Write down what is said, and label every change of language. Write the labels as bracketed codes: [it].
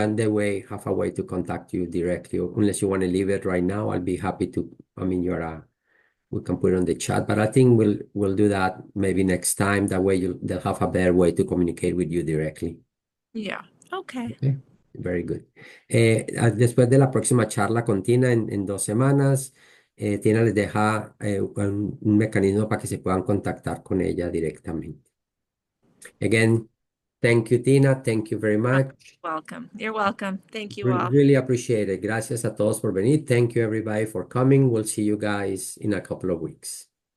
[en] Then they will have a way to contact you directly. Unless you want to leave it right now, I'll be happy to. I mean, we can put it on the chat, but I think we'll do that maybe next time. That way they'll have a better way to communicate with you directly. Yeah. Okay. Very good. [es] Después de la próxima charla con Tina en 2 semanas, Tina les deja un mecanismo para que se puedan contactar con ella directamente. [en] Again, thank you, Tina. Thank you very much. Welcome. You're welcome. Thank you all. Really appreciate it. [es] Gracias a todos por venir. [en] Thank you, everybody, for coming. We'll see you guys in a couple of weeks.